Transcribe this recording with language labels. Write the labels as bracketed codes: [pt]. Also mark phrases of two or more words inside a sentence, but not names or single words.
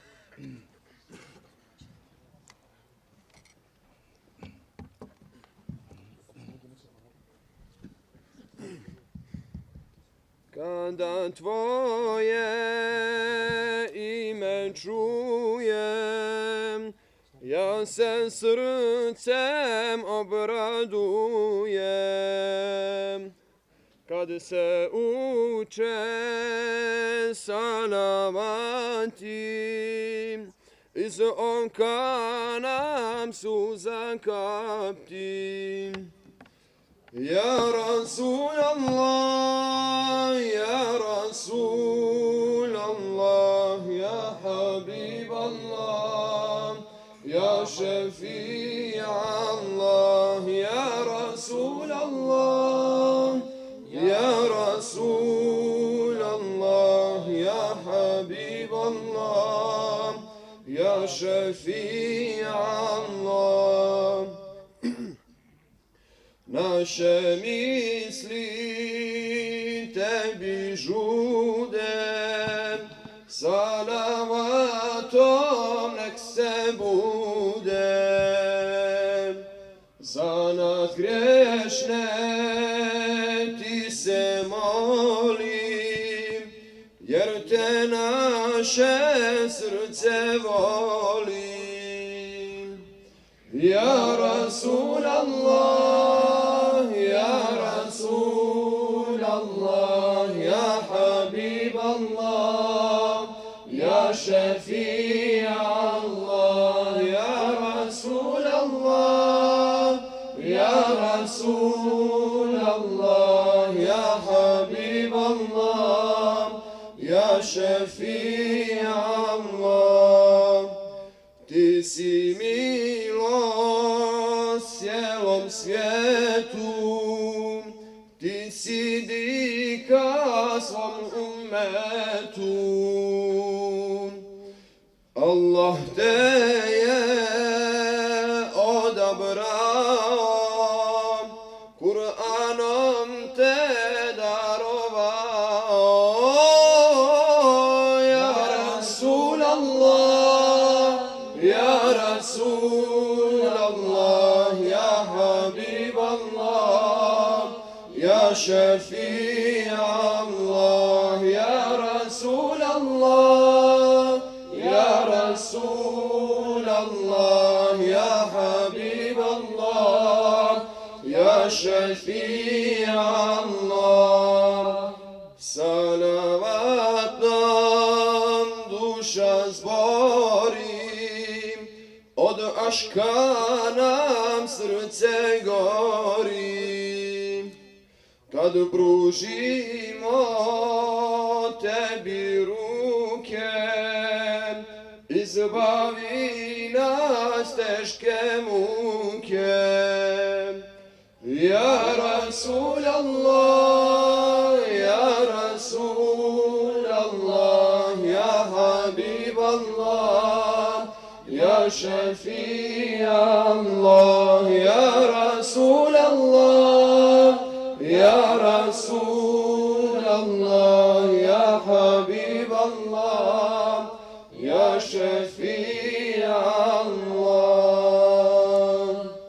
[bs] Kada tvoje ime čujem, ja se srcem obradujem. Kad se uče salavati, iz oka nam suza kapti. [ar] يا رسول الله، يا رسول الله، يا حبيب الله، يا شفيع الله، يا رسول الله، يا رسول الله، يا حبيب الله، يا شفيع الله. [bs] Naše misli tebi žude, salavatom nek se bude. Za nas griješne ti se molim, jer te naše srce voli. [ar] يا رسول الله، يا رسول الله، يا حبيب الله، يا شفيع الله، يا رسول الله، يا رسول الله، يا حبيب الله، شفيع الله. [bs] Ti si milost cijelom svijetu, ti si dika svom ummetu. Allah te je odabrao, Kur'anom te darovao. [ar] يا رسول الله، يا رسول الله، يا حبيب الله، يا شفيع الله، يا رسول الله، يا رسول الله، يا حبيب الله، يا شفيع الله. [bs] Salavat nam duša zbori, od aška nam srce gori. Kad pružimo tebi ruke, izbavi nas teške muke. [ar] يا رسول الله، يا رسول الله، يا حبيب الله، يا شفيع الله، يا رسول الله، يا رسول الله، يا حبيب الله، يا شفيع الله.